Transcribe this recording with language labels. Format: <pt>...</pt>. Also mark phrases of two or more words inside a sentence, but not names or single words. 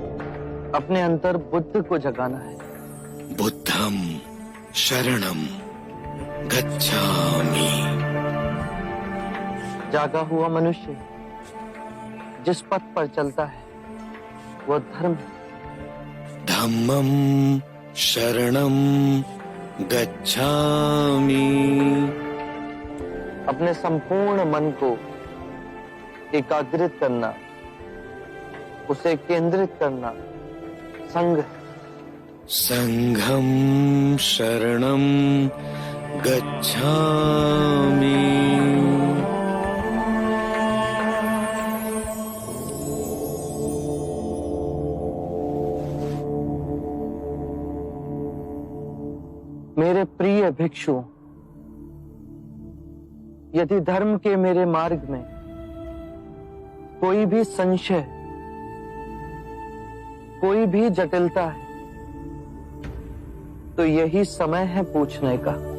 <hi>अपने अंतर बुद्ध को जगाना है।</hi> <pi>बुद्धम शरणम गच्छामि।</pi> <hi>जागा हुआ मनुष्य जिस पथ पर चलता है वो धर्म है।</hi> <pi>धम्मं शरणं गच्छामि।</pi> <hi>अपने संपूर्ण मन को एकाग्रित करना, उसे केंद्रित करना संघ है।</hi> <pi>संघं शरणं गच्छामि।</pi> <hi>मेरे प्रिय भिक्षुओं, यदि धर्म के मेरे मार्ग में कोई भी संशय, कोई भी जटिलता है, तो यही समय है पूछने का।</hi>